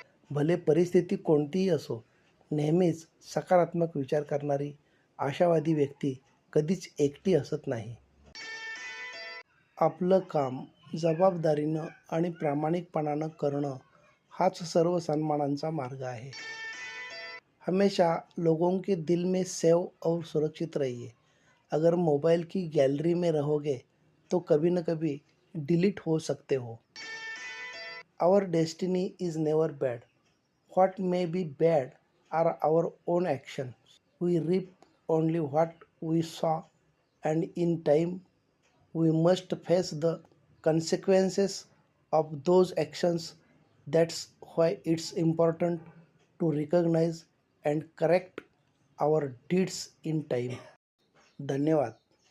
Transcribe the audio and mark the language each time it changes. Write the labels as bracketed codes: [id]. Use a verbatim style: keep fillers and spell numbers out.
[mr] भले परिस्थिती कोणतीही असो, नेहमीच सकारात्मक विचार करणारी आशावादी व्यक्ती कधीच एकटी असत नाही. आपलं काम जबाबदारीनं आणि प्रामाणिकपणानं करणं हाच सर्व सन्मानांचा मार्ग आहे. [hi] हमेशा लोगों के दिल में सेव और सुरक्षित रहिए. अगर मोबाइल की गैलरी में रहोगे तो कभी न कभी डिलीट हो सकते हो. [en] Our destiny is never bad. What may be bad are our own action. We reap only what we sow, and in time we must face the consequences of those actions. That's why it's important to recognize and correct our deeds in time. धन्यवाद.